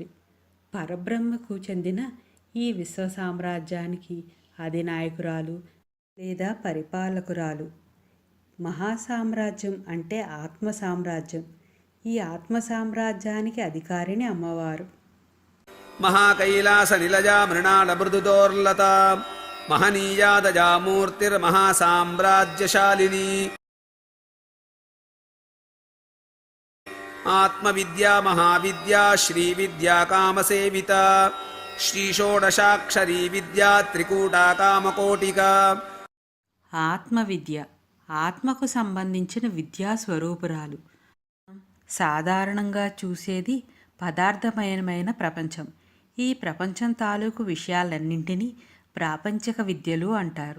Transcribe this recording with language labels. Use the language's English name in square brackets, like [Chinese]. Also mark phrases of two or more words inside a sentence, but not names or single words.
[Telugu] పరబ్రహ్మకు చెందిన ఈ విశ్వ సామ్రాజ్యానికి అధినాయకురాలు లేదా పరిపాలకురాలు. మహాసామ్రాజ్యం అంటే ఆత్మ సామ్రాజ్యం. ఈ ఆత్మ సామ్రాజ్యానికి అధికారిని అమ్మవారు. [Sanskrit] महाकैलासनिलजा मृणालमृदुदोर्लता महनीयादजामूर्तिर्महासाम्राज्यशालिनी। आत्मविद्या महाविद्या श्रीविद्या कामसेविता श्रीषोडशाक्षरी विद्या त्रिकूटा कामकोटिका। [Telugu] ఆత్మవిద్య, ఆత్మకు సంబంధించిన విద్యా స్వరూపురాలు. సాధారణంగా చూసేది పదార్థమయమైన ప్రపంచం. ఈ ప్రపంచం తాలూకు విషయాలన్నింటినీ ప్రాపంచిక విద్యలు అంటారు.